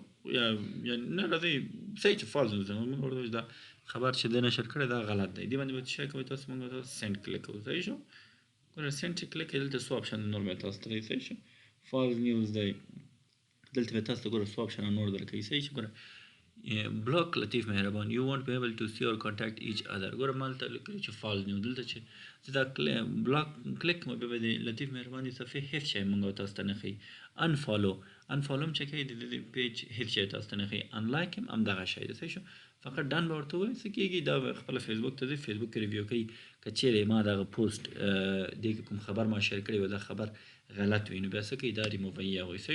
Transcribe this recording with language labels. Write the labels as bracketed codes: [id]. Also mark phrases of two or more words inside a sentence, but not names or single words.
[ps] یا نه راځئ صحیح چې [en] false news [ps] موږ ورته وایو دا خبر چې دی نشر کړی دا غلط دی. دې باندې به څه شی کوئ تاسو موږ ورته [en] send click [ps] کوو. صحیح شو. ګوره سینډ چې کلیک کوئ دلته څو آپشن نور به تاسو ته راځي. صحیح شو. [en] false news [ps] دی دلته به تاسو ته ګوره څو آپشن نور درکوي. صحیح شو. ګوره بلاک لطیف مهربان [en] you won't be able to see or contact each other. [ps] ګوره ما دلته لیکلي چې [en] false news [ps] دلته چې زه دا بلاک کلیک کوم بیا به د لطیف مهربان د صفحې هیڅ شی موږ تاسو ته نه ښیي. انفالو هم چې کوي د دې پیج هیڅ شی تاسو ته نه ښیي. انلایک هم همدغه شی دی. صحیح شو. فقط ډن به ورته ووایئ څه کېږي دا به خپله فیسبوک ته ځي فیسبوک کې ریویو کوي که چیرې ما دغه پوسټ دې کې کوم خبر ما شیر کړی و دا خبر غلط وي نو بیا څه کوي دا ریموووي یا هغوی.